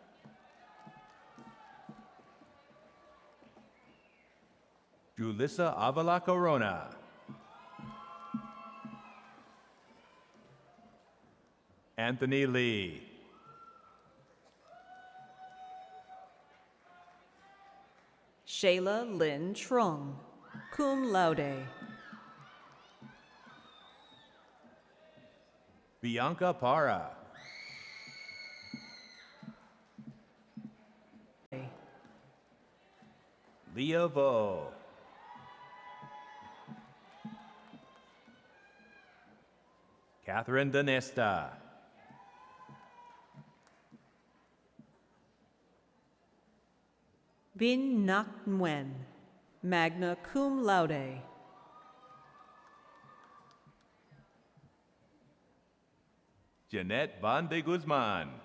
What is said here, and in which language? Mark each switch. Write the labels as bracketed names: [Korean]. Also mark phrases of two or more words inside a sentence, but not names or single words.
[English] Julissa Avila Corona. Anthony Lee. Shayla Lynn Trung. [Latin] Cum laude. [English] Bianca Para. Leah Vo. Catherine Danesta. Bin Nak Nguyen. [Latin] Magna cum laude. [English] Jeanette Van de Guzman.